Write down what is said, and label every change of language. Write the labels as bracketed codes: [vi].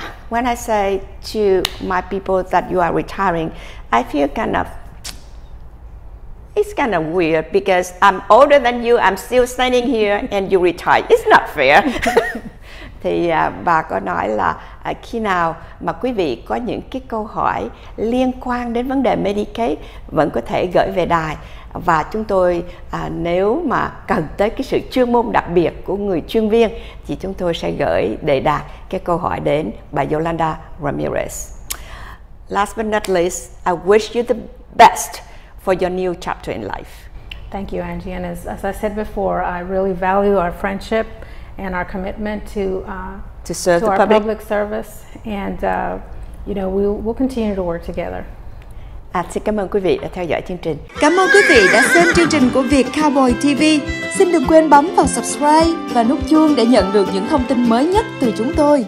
[en] When I say to my people that you are retiring, I feel it's kind of weird because I'm older than you, I'm still standing here and you retire. It's not fair. [vi] Thì bà có nói là khi nào mà quý vị có những cái câu hỏi liên quan đến vấn đề Medicaid vẫn có thể gửi về đài, và chúng tôi nếu mà cần tới cái sự chuyên môn đặc biệt của người chuyên viên thì chúng tôi sẽ gửi đề đạt cái câu hỏi đến bà Yolanda Ramirez. [en] Last but not least, I wish you the best for your new chapter in life. Thank you, Angie. And as I said before, I really value our friendship and our commitment to serve to the our public service, and we'll continue to work together. [vi] Xin cảm ơn quý vị đã theo dõi chương trình. Cảm ơn quý vị đã xem chương trình của Viet COWBOYS TV. Xin đừng quên bấm vào subscribe và nút chuông để nhận được những thông tin mới nhất từ chúng tôi.